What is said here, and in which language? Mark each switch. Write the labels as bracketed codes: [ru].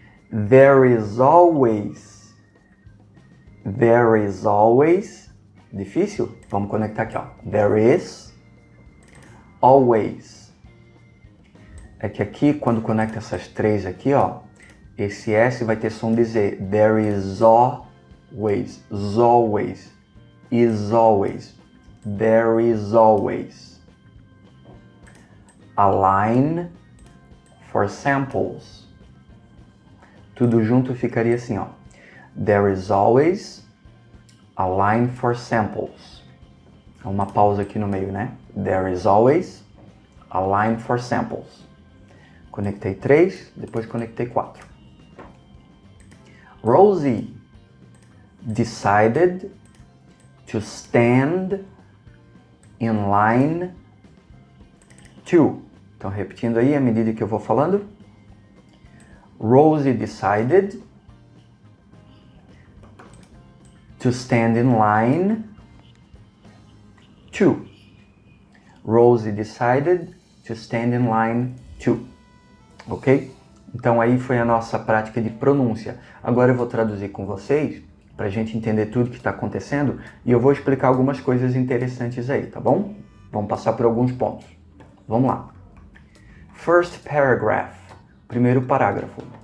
[en] There is always. [pt] Difícil? Vamos conectar aqui, ó. [en] There is always. [pt] é que aqui, quando conecta essas três aqui, ó, esse S vai ter som de Z. [en] There is always, always, is always, there is always. A line for samples. [pt] Tudo junto ficaria assim, ó. [en] There is always a line for samples. [pt] Uma pausa aqui no meio, né? [en] There is always a line for samples. [pt] Conectei 3, depois conectei 4. [en] Rosie decided to stand in line 2. [pt] Então, repetindo aí à medida que eu vou falando. [en] Rosie decided to stand in line 2. Rosie decided to stand in line 2. Ok? [pt] Então aí foi a nossa prática de pronúncia. Agora eu vou traduzir com vocês para a gente entender tudo que está acontecendo e eu vou explicar algumas coisas interessantes aí, tá bom? Vamos passar por alguns pontos. Vamos lá. [en] First paragraph. [pt] Primeiro parágrafo.